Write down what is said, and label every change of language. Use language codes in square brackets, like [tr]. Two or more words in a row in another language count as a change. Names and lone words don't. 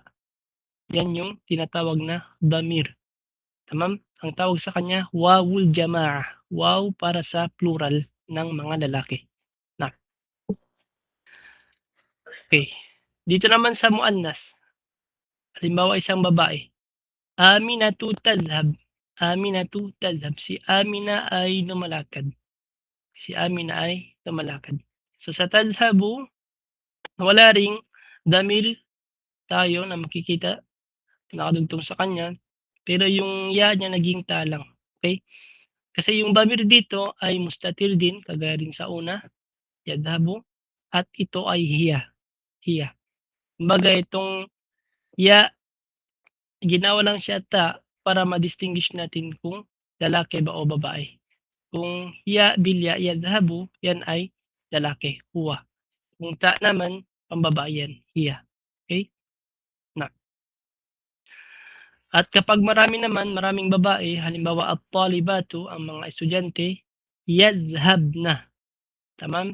[tl] Yan yung tinatawag na damir. Tamam? Ang tawag sa kanya, [ar] واو الجماعة. [tl] Waw para sa plural ng mga lalaki. Na. Okay. Dito naman sa muannas. Halimbawa isang babae. [ar] آمنة تذهب آمنة تذهب. [tl] Si Amina ay lumalakad. Si Amina ay lumalakad. So sa tadhhabu, wala ring damir tayo na makikita nakadugtong sa kanya. pero yung ya niya naging ta lang, okey? Kasi yung damir dito ay mustatir din kagaya rin sa una, yadhabu, at ito ay hiya. Kumbaga itong ya, ginawa lang siya ta para ma-distinguish natin kung lalaki ba o babae. [ar] Kung ياء بالياء يذهب, [tl] yan ay lalaki, huwa. Kung ta naman, pambabae yan, hiya. Okey? Na at kapag marami naman, maraming babae, halimbawa at-talibatu, ang mga estudyante, yadhhabna, tamam?